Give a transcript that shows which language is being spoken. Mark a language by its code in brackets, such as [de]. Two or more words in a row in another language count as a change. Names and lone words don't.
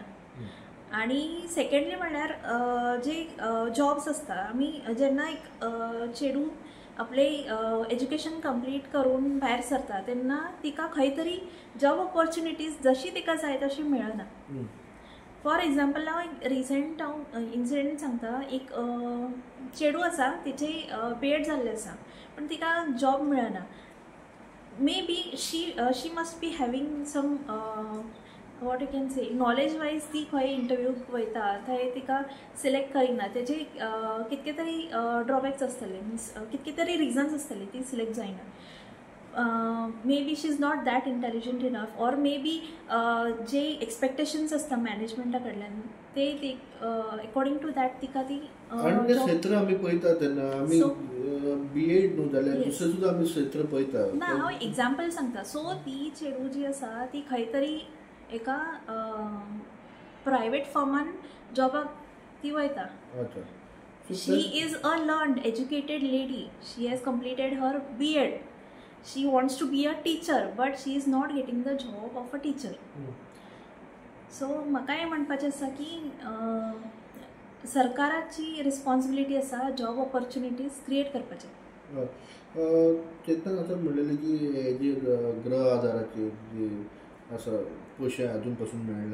[kok] आनी सेकेंडली म्हणल्यार जे जॉब्स आसता, आमी जेन्ना एक चेडूं आपले एज्युकेशन कंप्लीट करून भायर सरता तेन्ना तिका खंय तरी [en] job opportunities [kok] जशी तिका जाय तशी मेळना. [en] for example [kok] हांव एक [en] recent incident [kok] सांगता. एक चेडूं आसा, तिचे बीएड जाल्लें आसा पण तिका जॉब मेळना. [en] may be she must be having some what you can say knowledge wise [kok] ती खंय इंटरव्यूक वयता थंय तिका सिलेक्ट करिना. तेजे कितके तरी ड्रॉबॅक्स आसतले, मिन्स कितके तरी रिजन्स आसतले ती सिलेक्ट जायना. [en] may be she is not that intelligent enough or may be [kok] जे एक्सपेक्टेशन्स आसता मॅनेजमेंटा कडल्यान ते [en] according to that [kok] तिका ती क्षेत्र आमी पळयता तेन्ना आमी बीएड न्हू जाल्यार दुसरें सुद्दां आमी क्षेत्र पळयता. ना हांव एग्जाम्पल सांगता. सो ती चेडूं जी आसा ती खंय तरी एका प्रायवेट फर्मान जॉबाक ती वयता. [en] she is a learned educated lady. she has completed her BEd. she wants to be a teacher but she is not getting the job of a teacher. [kok] सो म्हाका हें म्हणपाचें आसा की सरकाराची रिस्पॉन्सिबिलिटी आसा [en] job opportunities [kok] क्रिएट करपाचे. चेतन आतां म्हणलेलें की हे जे गृह आदाराचे जे आसा पयशे अजून पासून मेळना.